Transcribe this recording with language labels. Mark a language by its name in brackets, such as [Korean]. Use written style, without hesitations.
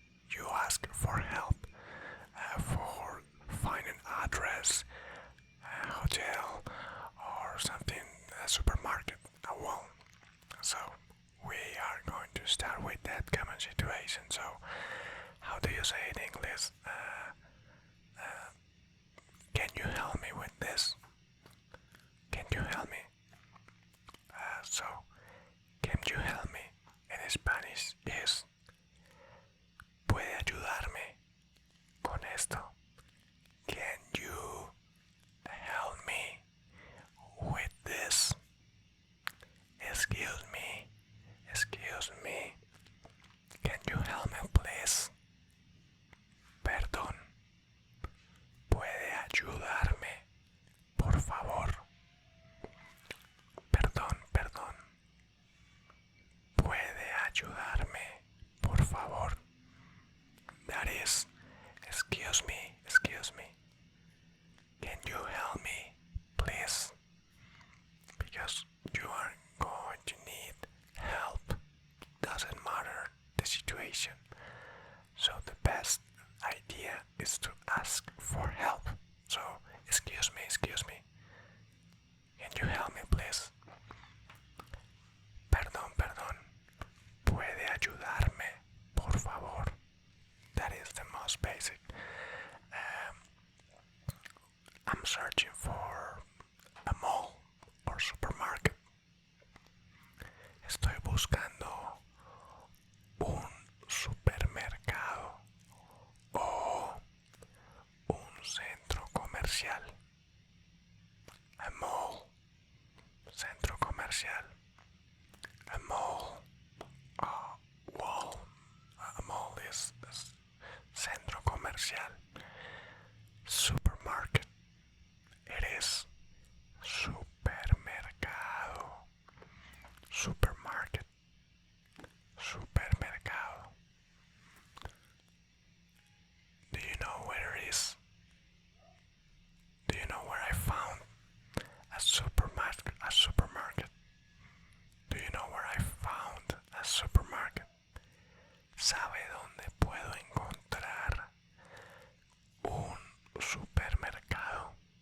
[English] You ask for help, for finding an address, a hotel, or something, a supermarket. Well, so we are going to start with that common situation. So, how do you say it in English? Can you help me with this? Can you help me? So, can you help me in Spanish is ¿puede ayudarme con esto? Can you help me with this? Excuse me, excuse me. Can you help me please? Perdón. [Spanish] ¿Puede ayudarme, por favor? Perdón, perdón. ¿Puede ayudarme, por favor? [English] That is, excuse me, excuse me. Can you help me, please? Because you are going to need help. Doesn't matter the situation. So the best idea is to ask for help. So, excuse me, excuse me. Can you help me, please? Perdón, perdón. [Spanish] ¿Puede ayudarme, por favor? [English] That is the most basic. I'm searching for a mall or supermarket. [Spanish] Estoy buscando un supermercado o un centro comercial. [English] A mall, centro comercial. A mall, wall. A mall is centro comercial. Supermarket. It is supermercado. Supermarket. [Spanish] Supermercado. [English] Do you know where it is? Do you know where I found a supermarket? A supermarket. Do you know where I found a supermarket? [Spanish] ¿Sabe dónde puedo encontrar un supermercado?